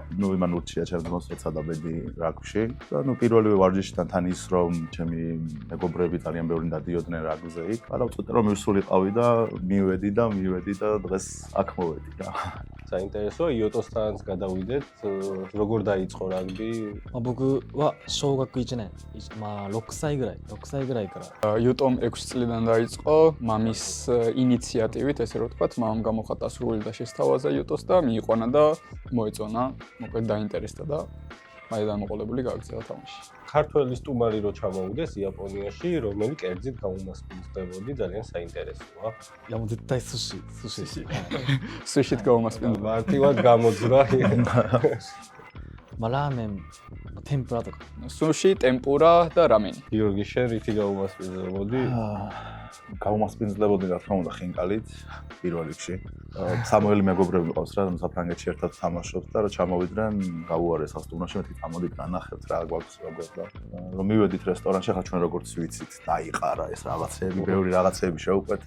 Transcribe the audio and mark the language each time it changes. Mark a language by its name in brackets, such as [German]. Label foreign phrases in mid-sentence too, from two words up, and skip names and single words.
[Georgian] ნუ იმან ურჩია ჩემს ძმას როცა დაბედი რაგბში და ნუ პირველივე ვარჯიშიდან თან ის რომ ჩემი მეგობრები ძალიან ბევრი დადიოდნენ რაგბზე იქ, მაგრამ ცოტა რომ მივსულიყავი და მივედი და დღეს აქ მოვედი და საინტერესოა, იოტოსთანაც გადავიდეთ, როგორ დაიწყო რაგბი? [Japanese] 僕は小学1年、まあ6歳ぐらいから [Georgian] იუტომ 6 წლიდან დაიწყო მამის ინიციატივით, ესე რომ ვთქვათ, მამამ გამოხატა სრული და შესთავაზა იუტოს და მიიყვანა და მოეწონა, მოკლედ დაინტერესდა და მაიდან მოყოლებული გააგრძელა თამაში. ქართველი სტუმარი რო ჩამოვიდეს იაპონიაში, რომელი კერძით გაუმასპინძლებოდი, ძალიან საინტერესოა. [Japanese] いやもう絶対寿司。 [Georgian] სუშით გაუმასპინძლება. მარტივად გამოძრა. [Japanese] まあラーメン、天ぷらとか。 [Georgian] სუში, ტემპურა და რამენი. გიორგი, შენ რითი გაუმასპინძლებოდი? გაუმასპინძლებოდი რა თქმა უნდა ხინკალით პირველ რიგში. სამოელი მეგობრები მყავს რა, საფრანგეთში ერთად თამაშობთ და რა ჩამოვიდნენ, გაუარეს სასტუმროში, მეთქი წამოდით განახევთ რა გვაქვს როგორ და რომ მივედით რესტორანში, ხა ჩვენ როგორც ვიცით, დაიყარა ეს რაღაცები, ბევრი რაღაცები შევუკვეთე.